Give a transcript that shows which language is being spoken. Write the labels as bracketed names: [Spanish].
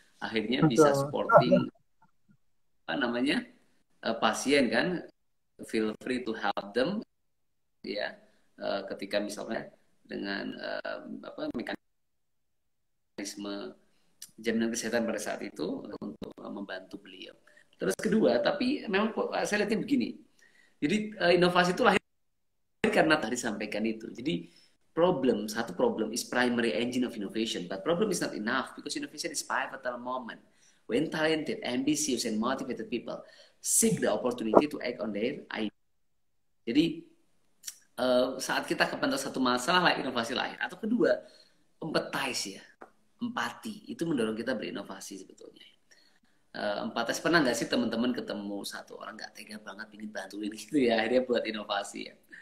[Indonesian] Akhirnya bisa supporting apa namanya pasien kan, [English] feel free to help them [Indonesian] ya ketika misalnya dengan mekanisme jaminan kesehatan pada saat itu untuk membantu beliau. Terus kedua, tapi memang saya lihatnya begini. Jadi inovasi itu lahir karena tadi sampaikan itu. Jadi satu [English] problem is primary engine of innovation, but problem is not enough because innovation is pivotal moment when talented, ambitious, and motivated people seek the opportunity to act on their idea. [Indonesian] Jadi saat kita kepentas satu masalah, inovasi lahir. Atau kedua, empathize ya, empati itu mendorong kita berinovasi sebetulnya. Empathize, pernah nggak sih teman-teman ketemu satu orang nggak tega banget ingin bantuin gitu ya, akhirnya buat inovasi ya.